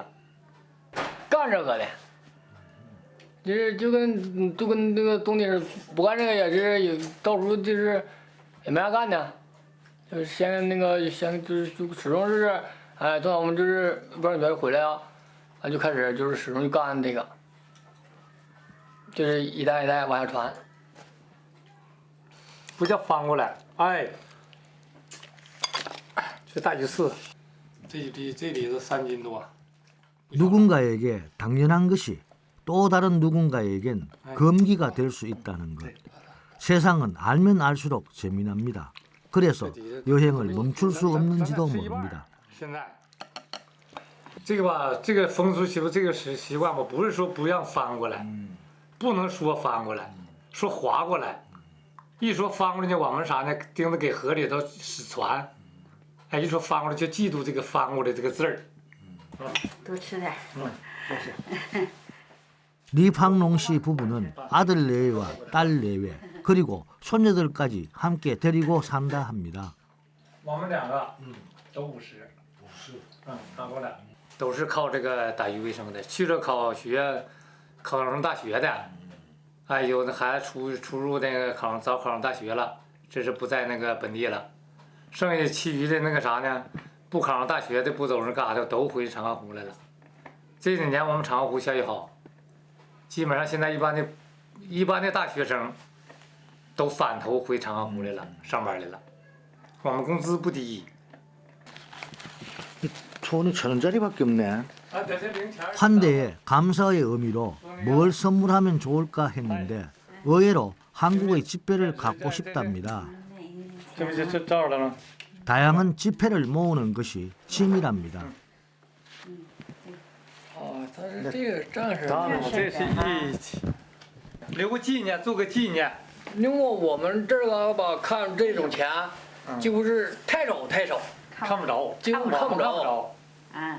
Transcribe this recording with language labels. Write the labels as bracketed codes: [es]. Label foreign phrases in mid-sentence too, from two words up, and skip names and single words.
[zh] 干这个的，就跟那个冬天不干这个也是有到时候就是也没啥干的，就是先就是始终是哎，等我们就是不是回来啊，俺就开始就是始终就干这个，就是一代一代往下传。不叫翻过来，哎，这大鱼刺，这里子3斤多。 [ko] 누군가에게 당연한 것이 또 다른 누군가에겐 금기가 될 수 있다는 것. 세상은 알면 알수록 재미납니다. 그래서 여행을 멈출 수 없는지도 모릅니다. [zh] 现在，这个吧，这个风俗习俗，这个习惯吧，不是说不让翻过来，不能说翻过来，说划过来。一说翻过来呢，我们啥呢？钉子给河里头使船，哎，一说翻过来就记住这个翻过来这个字儿。多吃点。 [ko] 리팡농 씨 부부는 아들 내외와 딸 내외 그리고 손녀들까지 함께 데리고 산다 합니다. [zh] 我们2个，都50，反过来，都是靠这个打鱼为生的，去了考学，考上大学的。哎，有的孩子出入那个早考上大学了，这是不在那个本地了。剩下其余的那个啥呢？不考上大学的不走那嘎达，都回长安湖来了。这几年我们长安湖效益好，基本上现在一般的大学生都返头回长安湖来了，上班来了。我们工资不低。 [ko] 돈이 1,000원짜리밖에 없네. 환대에 감사의 의미로 뭘 선물하면 좋을까 했는데 의외로 한국의 지폐를 갖고 싶답니다. [zh] 这不就照着了吗？ [ko] 다양한 지폐를 모으는 것이 취미랍니다. [zh] 哦，他是这个战士。这是义气，留个纪念，做个纪念。因为我们这个吧，看这种钱，几乎是太少，看不着，几乎看不着。嗯，